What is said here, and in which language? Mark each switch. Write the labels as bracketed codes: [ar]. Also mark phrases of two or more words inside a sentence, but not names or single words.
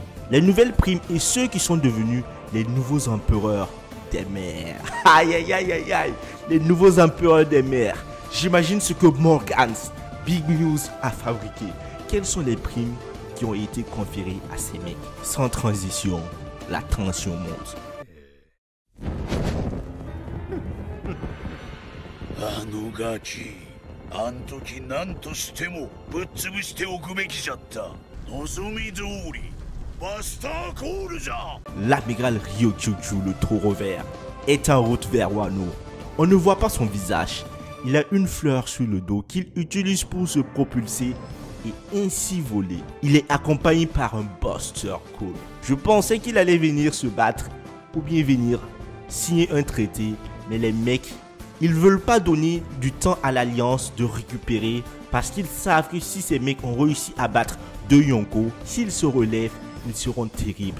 [fr] Les nouvelles primes et ceux qui sont devenus les nouveaux empereurs des mers. Aïe aïe aïe aïe aïe. Les nouveaux empereurs des mers. J'imagine ce que Morgans Big News a fabriqué. Quelles sont les primes qui ont été conférées à ces mecs? Sans transition, la tension monte. [ja] あのガキ、あん時何としてもぶっ潰しておくべきじゃった。望み通り、バスターコールじゃ。 [fr] L'amiral Ryokyu, le taureau vert, est en route vers Wano. On ne voit pas son visage. Il a une fleur sur le dos qu'il utilise pour se propulser et ainsi voler. Il est accompagné par un Buster Call. Je pensais qu'il allait venir se battre ou bien venir signer un traité, mais les mecs, ils veulent pas donner du temps à l'Alliance de récupérer parce qu'ils savent que si ces mecs ont réussi à battre deux Yonko, s'ils se relèvent, ils seront terribles.